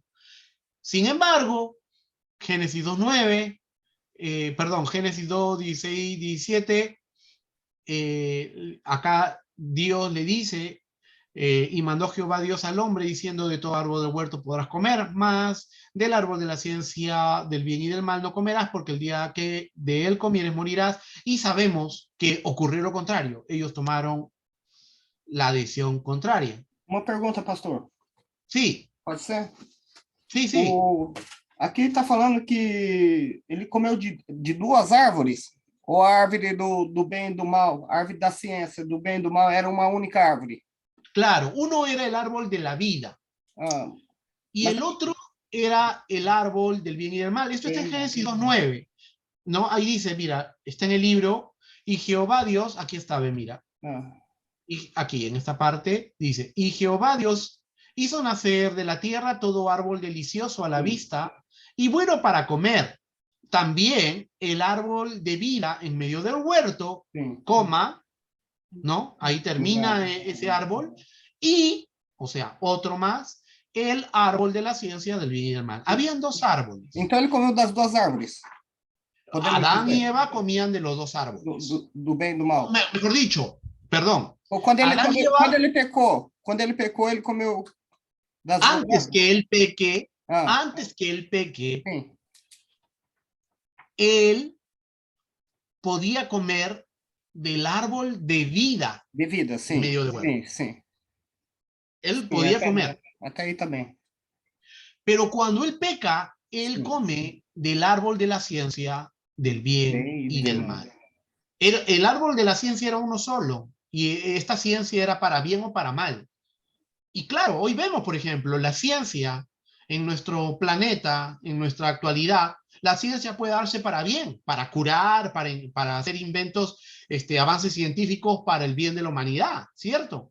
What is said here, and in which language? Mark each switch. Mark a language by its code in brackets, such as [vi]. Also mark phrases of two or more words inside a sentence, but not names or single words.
[es] Sin embargo, Génesis 2:9, Génesis 2:16, 17, acá Dios le dice, y mandó Jehová Dios al hombre diciendo: de todo árbol del huerto podrás comer, mas del árbol de la ciencia del bien y del mal no comerás, porque el día que de él comieres morirás. Y sabemos que ocurrió lo contrario, ellos tomaron la decisión contraria. [pt] Uma pergunta, pastor. [es] Sí, [pt] Pode ser? [es] sí, sí. [pt] Aqui está falando que ele comeu de duas árvores, ou a árvore do bem e do mal, a árvore da ciência, do bem e do mal, era uma única árvore. [es] Claro, uno era el árbol de la vida Ah, y el otro era el árbol del bien y del mal. Esto está en Génesis 2:9, ¿no? Ahí dice, mira, está en el libro, y Jehová Dios, aquí está, ve, mira, y aquí en esta parte dice: y Jehová Dios hizo nacer de la tierra todo árbol delicioso a la vista y bueno para comer, también el árbol de vida en medio del huerto, coma, ¿no? Ahí termina ese árbol, y, o sea, otro más, el árbol de la ciencia del bien y del mal. Habían dos árboles. [pt] Então ele comeu das duas árvores. [es] Adán y Eva comían de los dos árboles. [pt] Do bem e do mal. [es] Mejor dicho, perdón. [pt] Ou quando ele, [es] Adán y Eva, [pt] quando ele pecou, ele comeu das duas [es] antes [pt] árvores. [es] que él peque, [pt] Sim. [es] él podía comer del árbol de vida. [pt] De vida, sim. [es] En medio del huerto. [pt] Sim. [es] Él podía comer. [pt] Até aí também. [es] Pero cuando él peca, él come del árbol de la ciencia del bien y del mal. El árbol de la ciencia era uno solo, y esta ciencia era para bien o para mal. Y claro, hoy vemos, por ejemplo, la ciencia en nuestro planeta, en nuestra actualidad, la ciencia puede darse para bien, para curar, para hacer inventos, avances científicos para el bien de la humanidad, ¿cierto?